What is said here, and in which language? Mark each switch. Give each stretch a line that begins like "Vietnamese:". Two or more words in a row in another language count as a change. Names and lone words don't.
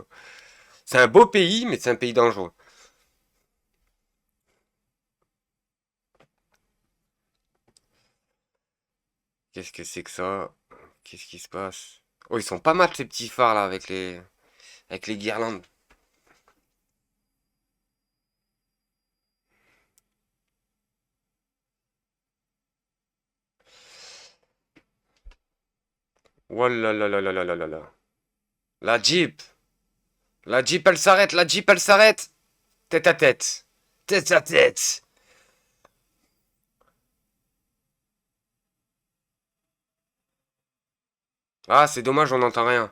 French: C'est un beau pays, mais c'est un pays dangereux. Qu'est-ce que c'est que ça? Qu'est-ce qui se passe? Oh, ils sont pas mal ces petits phares là avec les guirlandes. Oh là là là là là là là là. La Jeep. La Jeep, elle s'arrête. La Jeep, elle s'arrête. Tête à tête. Tête à tête. Ah, c'est dommage, on n'entend rien.